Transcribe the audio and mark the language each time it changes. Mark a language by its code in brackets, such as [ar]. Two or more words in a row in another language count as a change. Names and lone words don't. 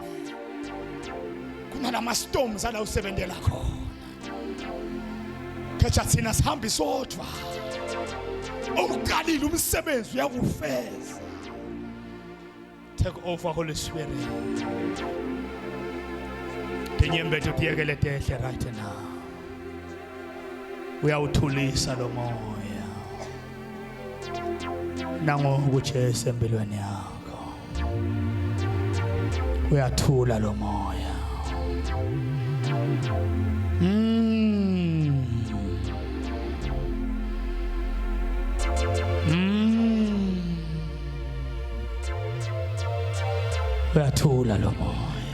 [ss] Kunalama storms ala usebenzela khona. Kecha thina sihambi sodwa. Uqalile umsebenzi uyakufeza. [en] Take over Holy Spirit. [ss] Tinyembe tutiyekele tehle [en] right now. [zu] Uyawuthulisa lo moya. Nango ukuchese empilweni yakho. Uyathula lo moya. Uyathula lo moya.